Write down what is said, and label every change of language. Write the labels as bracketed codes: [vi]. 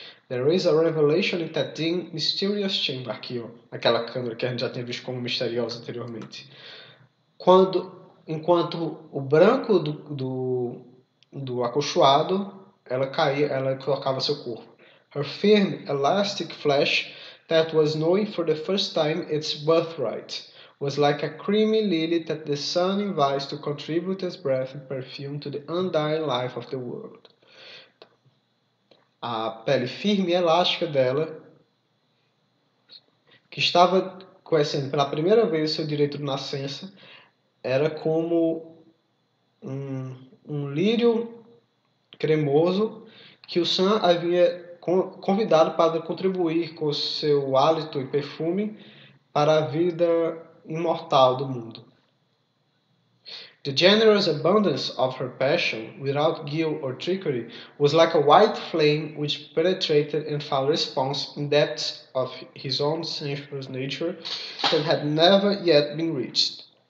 [en] There is a revelation in that dim, mysterious chamber. [pt] Aqui, ó, aquela câmera que a gente já tinha visto como misteriosa anteriormente. Enquanto o branco do acolchoado, ela colocava seu corpo. [en] Her firm, elastic flesh, that was knowing for the first time its birthright, was like a creamy lily that the sun invites to contribute its breath and perfume to the undying life of the world. [pt] A pele firme e elástica dela, que estava conhecendo pela primeira vez seu direito de nascença, era como um lírio cremoso que o Sam havia convidado para contribuir com seu hálito e perfume para a vida imortal do mundo. [en] The generous abundance of her passion, without guile or trickery, was like a white flame which penetrated and found response in depths of his own sensuous nature that had never yet been reached.